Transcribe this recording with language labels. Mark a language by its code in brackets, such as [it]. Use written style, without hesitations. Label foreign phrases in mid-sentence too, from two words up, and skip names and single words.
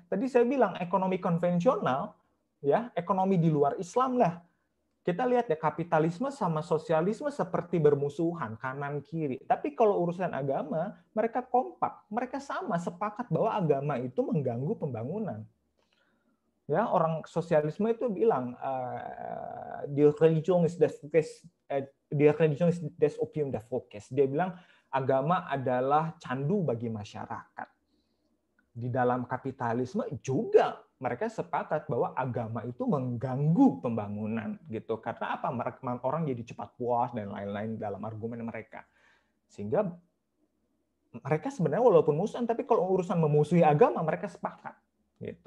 [id] Tadi saya bilang ekonomi konvensional, ya ekonomi di luar Islam lah. Kita lihat ya kapitalisme sama sosialisme seperti bermusuhan kanan kiri. Tapi kalau urusan agama, mereka kompak, mereka sama sepakat bahwa agama itu mengganggu pembangunan. Ya orang sosialisme itu bilang [de] die Religion ist das Opium des Volkes. [id] Dia bilang agama adalah candu bagi masyarakat. Di dalam kapitalisme juga mereka sepakat bahwa agama itu mengganggu pembangunan gitu. Karena apa? Orang jadi cepat puas dan lain-lain dalam argumen mereka. Sehingga mereka sebenarnya walaupun musuhan, tapi kalau urusan memusuhi agama mereka sepakat gitu.